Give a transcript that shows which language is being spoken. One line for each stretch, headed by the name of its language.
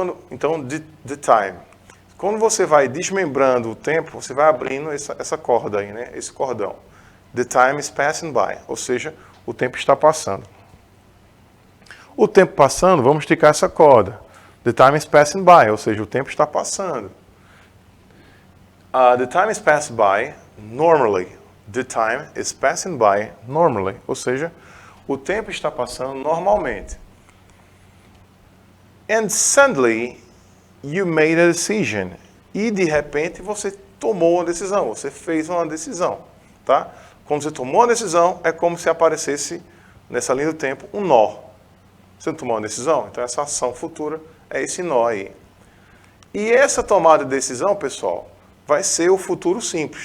Portuguese: Então,
English: the time.
Portuguese: Quando você vai desmembrando o tempo, você vai abrindo essa corda aí, né? Esse cordão.
English: The time is passing by,
Portuguese: ou seja, o tempo está passando. O tempo passando, vamos esticar essa corda.
English: The time is passing by,
Portuguese: ou seja, o tempo está passando.
English: The time is passing by normally. The time is passing by normally,
Portuguese: ou seja, o tempo está passando normalmente.
English: And suddenly you made a decision.
Portuguese: E de repente você tomou uma decisão, você fez uma decisão, tá? Quando você tomou uma decisão, é como se aparecesse nessa linha do tempo um nó. Você não tomou uma decisão? Então essa ação futura é esse nó aí. E essa tomada de decisão, pessoal, vai ser o futuro simples.